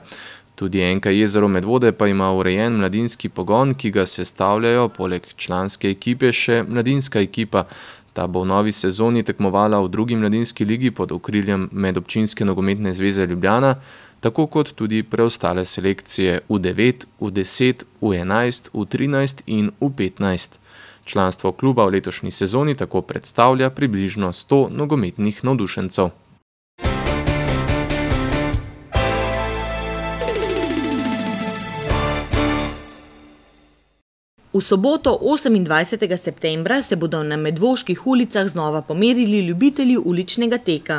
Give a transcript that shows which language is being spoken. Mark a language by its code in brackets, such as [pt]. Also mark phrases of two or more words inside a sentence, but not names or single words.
[sl] Tudi NK Jezero Medvode pa ima urejen mladinski pogon, ki ga sestavljajo poleg članske ekipe še mladinska ekipa. Ta bo v novi sezoni tekmovala v 2. mladinski ligi pod okriljem Medobčinske nogometne zveze Ljubljana, tako kot tudi preostale selekcije U9, U10, U11, U13 in U15. Članstvo kluba v letošnji sezoni tako predstavlja približno 100 nogometnih navdušencev. V soboto 28. septembra se bodo na medvoških ulicah znova pomerili ljubitelji uličnega teka.